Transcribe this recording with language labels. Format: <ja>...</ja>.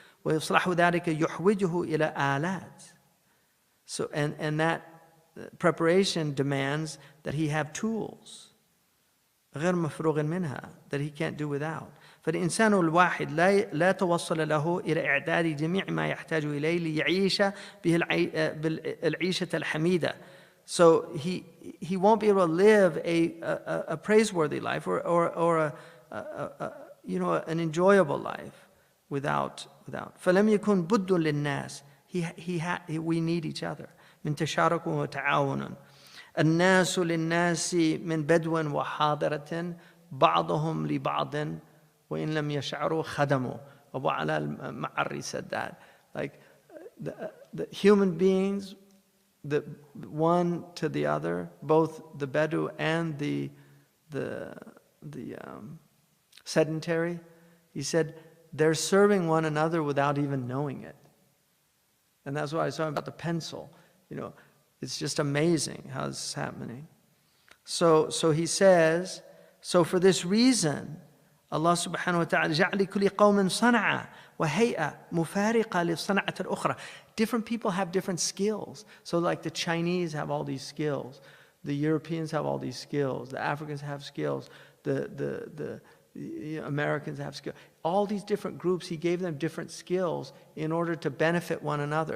<ar>وإصلاح ذلك يحوجه إلى آلات.</ar> <en>So and that preparation demands that he have tools</en> <ar>غير مفروغ منها,</ar> <en>that he can't do without.</en> <ar>فالإنسان الواحد لا توصل له إلى إعداد جميع ما يحتاج إليه ليعيش به العيشة الحميدة.</ar> <en>So he won't be able to live a praiseworthy life or an enjoyable life without.</en> <ar>فلم يكن بد للناس.</ar> <en>We need each other.</en> <ar>من تشارك وتعاون. الناس للناس من بدو وحاضرة بعضهم لبعض وإن لم يشعروا خدموا.</ar> <en>Abu Ala al-Ma'arri said that. Like the human beings, the one to the other, both the Bedou and the sedentary, he said they're serving one another without even knowing it. And that's why I was talking about the pencil. It's just amazing how this is happening. So he says, so for this reason,</en> <ar>Allah subhanahu wa ta'ala جعل لكل قوم صنعة وهيئة مفارقة للصنعة الأخرى.</ar> <en>Different people have different skills. So like the Chinese have all these skills, the Europeans have all these skills, the Africans have skills, the Americans have skills. All these different groups, he gave them different skills in order to benefit one another.</en>